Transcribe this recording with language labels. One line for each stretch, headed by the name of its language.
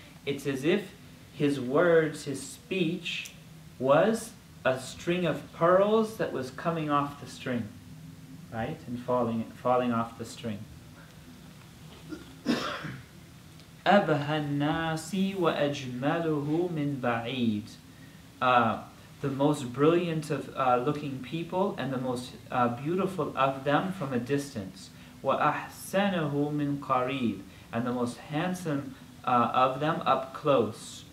English: It's as if his words, his speech, was a string of pearls that was coming off the string, right, and falling off the string.
Arabic: أبهى الناس وأجمله من بعيد.
English: The most brilliant of looking people and the most beautiful of them from a distance.
Arabic: وأحسنه من قريب.
English: And the most handsome of them up close.